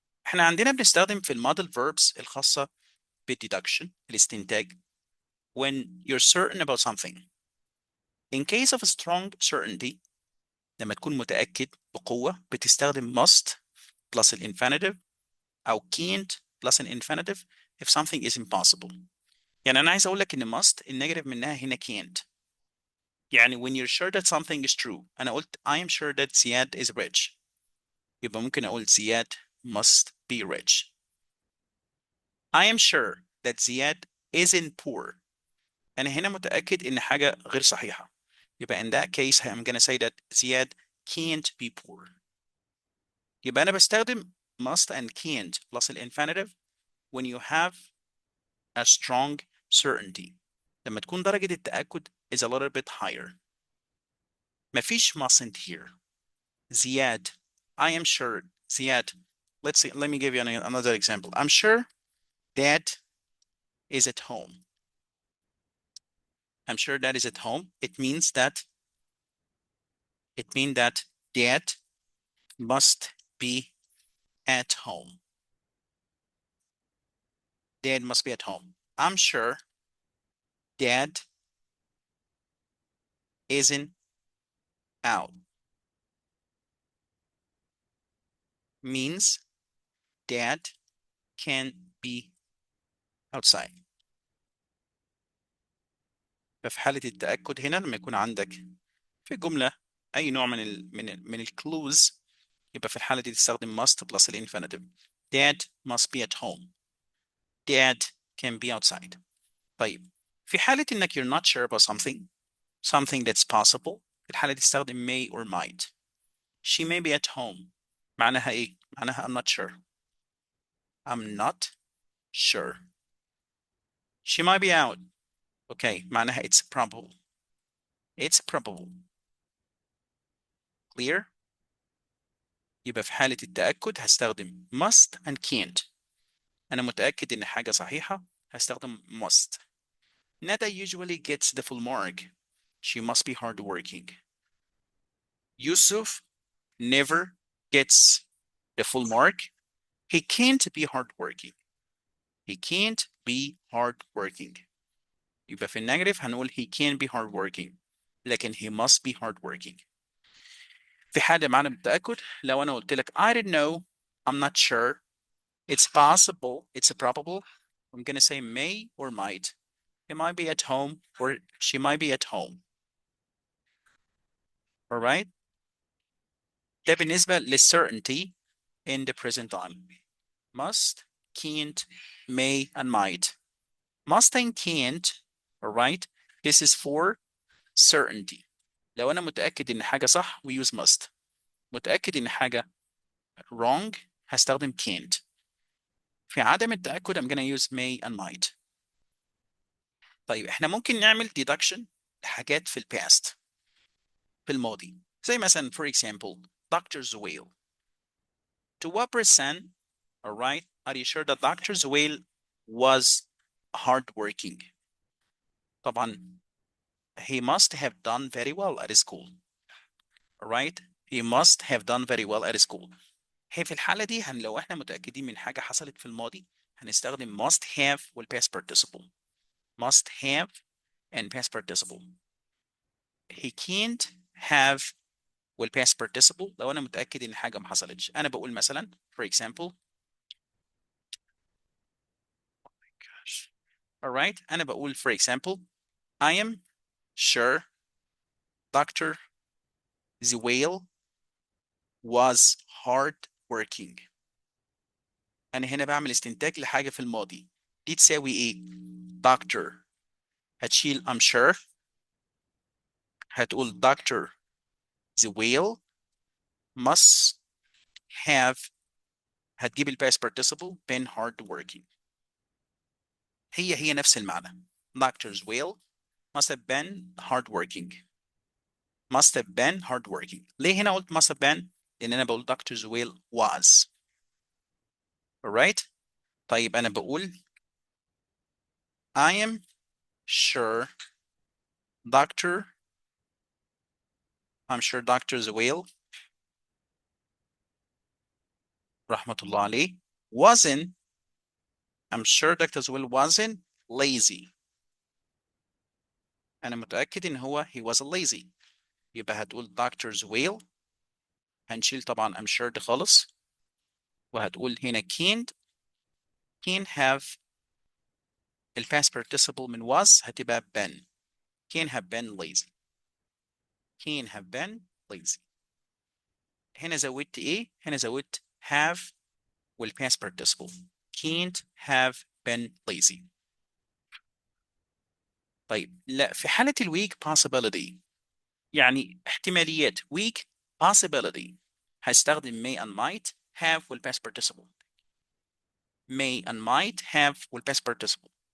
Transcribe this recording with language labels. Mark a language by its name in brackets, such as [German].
[Arabic] احنا عندنا بنستخدم في المودel [English] verbs [Arabic] الخاصة بالdeduction الاستنتاج [English] when you're certain about something. In case of a strong certainty, [Arabic] لما تكون متأكد بقوة بتستخدم [English] must plus an infinitive [Arabic] أو [English] can't plus an infinitive if something is impossible. [Arabic] يعني أنا عايز أقول لك إن [English] must [Arabic] النيجاتيف منها هنا can't. يعني [English] when you're sure that something is true [Arabic] أنا قلت [English] I am sure that Ziad is rich. [Arabic] يبقى ممكن أقول [English] Ziad must be rich. I am sure that Ziad isn't poor. [Arabic] أنا هنا متأكد إن حاجة غير صحيحة. يبقى [English] in that case I'm gonna say that Ziad can't be poor. [Arabic] يبقى أنا بستخدم [English] must and can't plus an infinitive when you have a strong certainty. [Arabic] لما تكون درجة التأكد [English] is a little bit higher. [Arabic] مفيش [English] mustn't here. Ziad, I am sure. Ziad, let's see, let me give you another example. I'm sure Dad is at home. I'm sure Dad is at home. It means that Dad must be at home. Dad must be at home. I'm sure Dad isn't out. Means Dad can be outside. [Arabic] ففي حالة التأكد هنا لما يكون عندك في الجملة أي نوع من الكلوز يبقى في الحالة دي تستخدم [English] must plus [Arabic] الانفينيتيف. [English] Dad must be at home. Dad can be outside. [Arabic] طيب في حالة إنك [English] you're not sure about something that's possible [Arabic] في الحالة دي تستخدم [English] may or might. She may be at home. [Arabic] معناها إيه؟ معناها [English] I'm not sure. I'm not sure. She might be out. Okay, [Arabic] معناها [English] it's probable. It's probable. Clear? [Arabic] يبقى في حالة التأكد هستخدم [English] must and can't. [Arabic] أنا متأكد إن حاجة صحيحة هستخدم [English] must. Nada usually gets the full mark. She must be hardworking. Yusuf never gets the full mark. He can't be hardworking. He can't be hardworking. [Arabic] يبقى في النيجاتيف هنقول [English] he can't be hardworking. [Arabic] لكن [English] he must be hardworking. [Arabic] في حالة معنى بالتأكد لو أنا قلت لك [English] I don't know, I'm not sure, it's possible, it's probable, I'm gonna say may or might. He might be at home or she might be at home. All right? [Arabic] ده بالنسبة [English] للcertainty in the present time. must, can't, may, and might. Must and can't, all right? This is for certainty. [Arabic] لو أنا متأكد إن حاجة صح [English] we use must. [Arabic] متأكد إن حاجة [English] wrong [Arabic] هستخدم [English] can't. [Arabic] في عدم التأكد [English] I'm gonna use may and might. [Arabic] طيب احنا ممكن نعمل deduction لحاجات في past في الماضي. [English] زي مثلا for example Dr. Zuhail. To what percent, all right, are you sure that Dr. Zuhail was hardworking? [Arabic] طبعا [English] he must have done very well at school. All right, he must have done very well at school. [Arabic] هي في الحالة دي لو احنا متأكدين من حاجة حصلت في الماضي هنستخدم [English] must have [Arabic] والpast participle. [English] Must have and past participle. He can't have [Arabic] والpast participle لو أنا متأكد إن حاجة ما حصلتش. أنا بقول مثلا [English] for example all right [Arabic] أنا بقول [English] for example I am sure Dr. Zuhail was hard working. [Arabic] أنا هنا بعمل استنتاج لحاجة في الماضي. دي تساوي إيه؟ [English] Doctor [Arabic] هتشيل [English] I'm sure [Arabic] هتقول [English] Dr. Zuhail must have [Arabic] هتجيب [English] الباست participle been hard working. [Arabic] هي نفس المعنى. Dr. [English] Zuhail must have been hard working. Must have been hard working. [Arabic] ليه هنا قلت [English] must have been؟ [Arabic] لأن أنا بقول Dr. [English] Zuhail was. Alright؟ [Arabic] طيب أنا بقول [English] I am sure I'm sure Dr. Zuhail [Arabic] رحمة الله عليه [English] I'm sure Dr. Zuhail wasn't lazy. [Arabic] أنا متأكد إن هو [English] he wasn't lazy. [Arabic] يبقى هتقول [English] Dr. [Arabic] Zuhail هنشيل طبعا [English] I'm sure [Arabic] ده خالص وهتقول هنا [English] can't have [Arabic] الpast participle من was هتبقى [English] been. Can't have been lazy. Can't have been lazy. [Arabic] هنا زودت إيه؟ هنا زودت [English] have [Arabic] والpast participle. [English] Can't have been lazy. [Arabic] طيب لا في حالة الweak possibility يعني احتماليات [English] weak possibility [Arabic] هستخدم [English] may and might have [Arabic] والpast participle. [English] May and might have والpast participle.